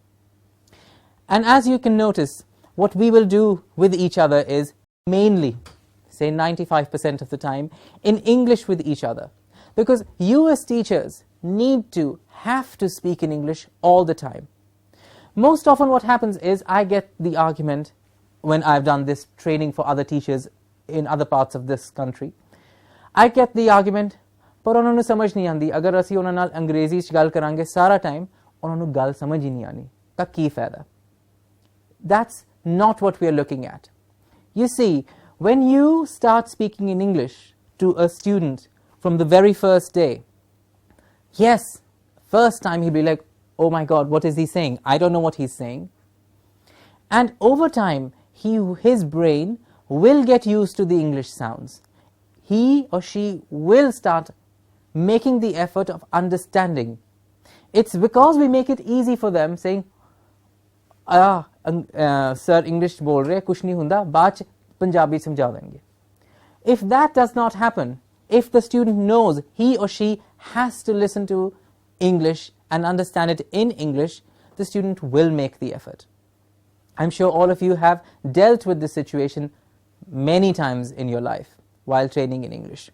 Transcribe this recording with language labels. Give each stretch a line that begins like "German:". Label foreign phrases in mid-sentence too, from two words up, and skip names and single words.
English: And as you can notice, what we will do with each other is mainly, say 95% of the time, in English with each other. Because you as teachers have to speak in English all the time. Most often what happens is I get the argument when I've done this training for other teachers in other parts of this country. I get the argument,
Punjabi: ਪਰ ਉਹਨਾਂ ਨੂੰ ਸਮਝ ਨਹੀਂ ਆਉਂਦੀ, ਅਗਰ ਅਸੀਂ ਉਹਨਾਂ ਨਾਲ ਅੰਗਰੇਜ਼ੀ 'ਚ ਗੱਲ ਕਰਾਂਗੇ ਸਾਰਾ ਟਾਈਮ, ਉਹਨਾਂ ਨੂੰ ਗੱਲ ਸਮਝ ਹੀ ਨਹੀਂ ਆਣੀ, ਤਾਂ ਕੀ ਫਾਇਦਾ?
English: That's not what we are looking at. You see, when you start speaking in English to a student from the very first day, yes, first time he'll be like, oh my God, what is he saying? I don't know what he's saying. And over time, his brain will get used to the English sounds. He or she will start making the effort of understanding. It's because we make it easy for them, saying, sir,
Punjabi: ਇੰਗਲਿਸ਼ ਬੋਲ ਰਹੇ, ਕੁਛ ਨਹੀਂ ਹੁੰਦਾ, ਬਾਅਦ ਪੰਜਾਬੀ ਸਮਝਾ ਦੇਂਗੇ.
English: If that does not happen, if the student knows he or she has to listen to English and understand it in English, the student will make the effort. I'm sure all of you have dealt with this situation many times in your life while training in English.